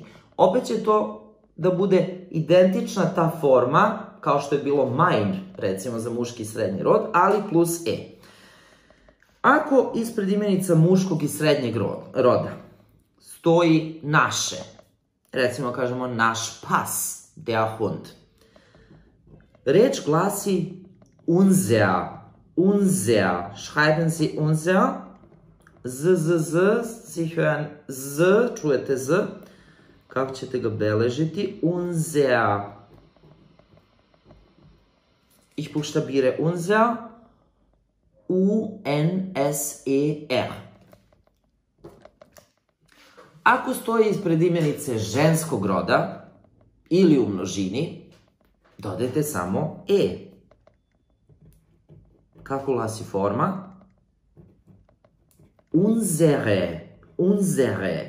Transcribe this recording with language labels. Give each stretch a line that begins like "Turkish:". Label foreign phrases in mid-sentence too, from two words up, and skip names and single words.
Serbian: Opet će to da bude identična ta forma kao što je bilo mein, recimo za muški i srednji rod, ali plus e. Ako ispred imenica muškog i srednjeg roda stoji naše, recimo kažemo naš pas,
German: der Hund,
Serbian: reč glasi
German: unser, unser, schreiben Sie unser, Sie hören
Serbian: z, čujete z, kako ćete ga beležiti,
German: unser, ich buchstabiere unser, U-N-S-E-R.
Serbian: Ako stoji ispred imenice ženskog roda ili u množini, dodajte samo e. Kako glasi forma?
German: Unsere, unsere.